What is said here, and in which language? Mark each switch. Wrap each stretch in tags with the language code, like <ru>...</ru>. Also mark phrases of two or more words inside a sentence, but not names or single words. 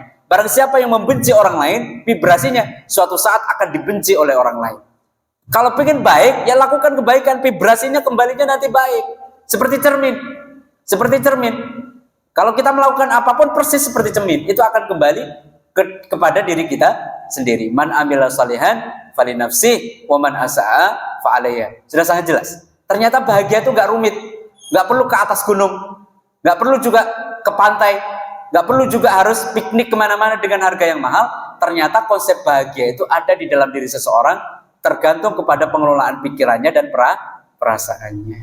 <id>Barang siapa yang membenci orang lain, vibrasinya suatu saat akan dibenci oleh orang lain. Kalau pengen baik, ya lakukan kebaikan, vibrasinya kembalinya nanti baik. Seperti cermin. Seperti cermin. Kalau kita melakukan apapun persis seperti cermin, itu akan kembali kepada diri kita sendiri.</id> <ar>من عمل صالحا فلنفسه ومن أساء فعليها.</ar> <id>Sudah sangat jelas. Ternyata bahagia itu nggak rumit, nggak perlu ke atas gunung, nggak perlu juga ke pantai, nggak perlu juga harus piknik kemana-mana dengan harga yang mahal. Ternyata konsep bahagia itu ada di dalam diri seseorang, tergantung kepada pengelolaan pikirannya dan perasaannya.</id>